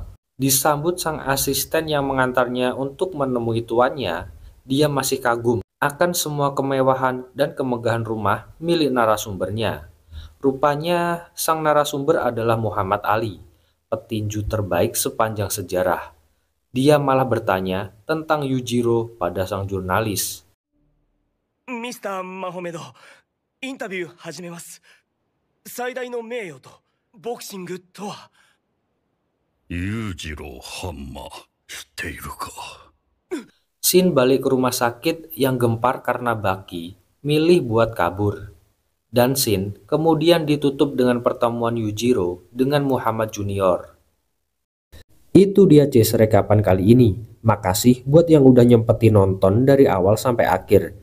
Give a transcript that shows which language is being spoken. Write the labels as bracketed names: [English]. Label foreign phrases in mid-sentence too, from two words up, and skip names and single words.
[Indonesian] Disambut sang asisten yang mengantarnya untuk menemui tuannya, dia masih kagum akan semua kemewahan dan kemegahan rumah milik narasumbernya. Rupanya sang narasumber adalah Muhammad Ali, petinju terbaik sepanjang sejarah. Dia malah bertanya tentang Yujiro pada sang jurnalis. [Japanese] Mr. Mahomedo, interview 始めます。最大の名誉とボクシングとは。裕次郎ハンマー知っているか。 [Indonesian] Shin balik ke rumah sakit yang gempar karena Baki milih buat kabur. Dan Shin kemudian ditutup dengan pertemuan Yujiro dengan Muhammad Junior. Itu dia Cis rekapan kali ini. Makasih buat yang udah nyempetin nonton dari awal sampai akhir.